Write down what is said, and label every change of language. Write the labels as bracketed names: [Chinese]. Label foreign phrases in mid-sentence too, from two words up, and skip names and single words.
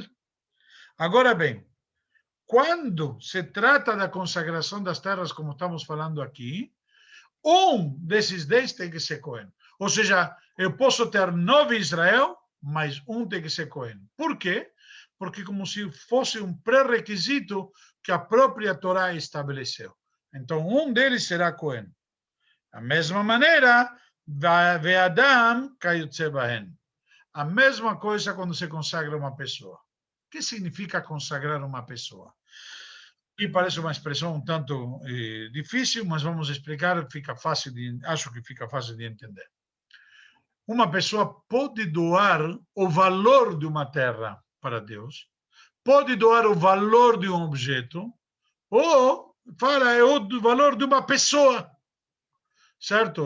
[Portuguese] Agora bem, quando se trata da consagração das terras, como estamos falando aqui, um desses 10 tem que ser Cohen. Ou seja, eu posso ter 9 Israel mas um tem que ser Cohen. Por quê? Porque como se fosse um pré-requisito que a própria Torá estabeleceu. Então, um deles será Cohen. Da mesma maneira, [Hebrew] והאדם כיוצא בהן. [Portuguese] A mesma coisa quando se consagra uma pessoa. O que significa consagrar uma pessoa? E parece uma expressão um tanto difícil, mas vamos explicar, acho que fica fácil de entender. Uma pessoa pode doar o valor de uma terra para Deus, pode doar o valor de um objeto, ou fala é o valor de uma pessoa, certo?